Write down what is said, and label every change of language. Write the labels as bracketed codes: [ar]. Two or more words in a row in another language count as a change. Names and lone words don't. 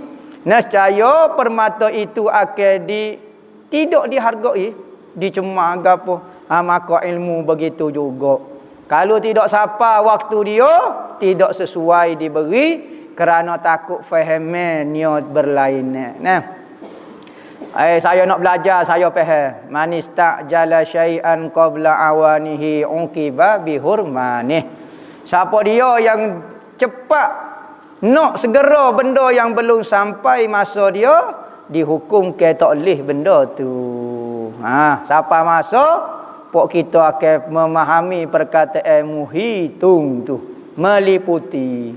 [ms] Nescaya permata itu akan tidak dihargai, dicemar apa. Maka ilmu begitu juga. Kalau tidak sapa waktu dia, tidak sesuai diberi. Kerana takut fahaman niat berlainan. Saya nak belajar, saya faham. [ar] من استعجل شيئا قبل أوانه عوقب بحرمانه. [ms] Siapa dia yang cepat nak segera benda yang belum sampai masa dia, dihukum ke tak boleh benda tu. Siapa masa pok kita akan memahami perkataan muhitung tu, meliputi.